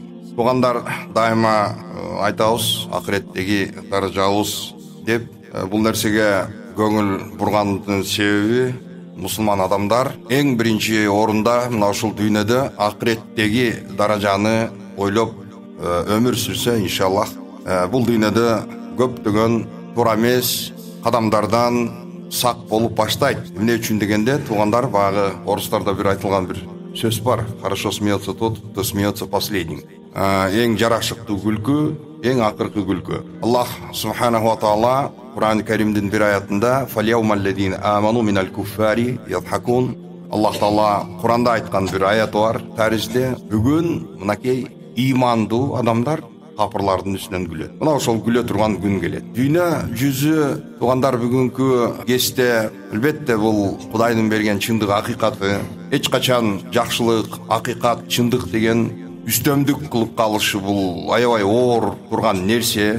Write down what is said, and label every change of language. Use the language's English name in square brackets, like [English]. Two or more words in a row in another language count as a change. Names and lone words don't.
[Kyrgyz] Туугандар, дайыма айтабыз, акыреттеги даражабыз деп бул нерсеге көңүл бургандын себеби мусулман адамдар эң биринчи орунда мына ушул дүйнөдө акыреттеги даражаны ойлоп өмүр сүрсө, иншаллах, бул дүйнөдө көптөгөн туура эмес кадамдардан сак болуп баштайт. Эмне үчүн дегенде, туугандар, багы орустарда бир айтылган бир сөз бар: [Russian] хорошо смеется тот, кто смеется последним. [Kyrgyz] Эң жарашыктуу күлкү, эң акыркы күлкү. [Arabic] الله سبحانه وتعالى [Kyrgyz] Кур'ан-ы Каримдин бир аятында [Arabic] «فاليوم الذين آمنوا من الكفار يضحكون». [Kyrgyz] Аллах Таала Кур'анда айткан бир аят бар таризде: бүгүн мынакей имандуу адамдар капырлардын үстүнөн күлөт. Мына ошол күлө турган күн келет. Дүйнө жүзү, туугандар, бүгүнкү кезде албетте бул Кудайдын берген чындык, акыйкаты. Эч качан жакшылык, акыйкат, чындык деген үстөмдүк кылып калышы бул аябай оор турган нерсе.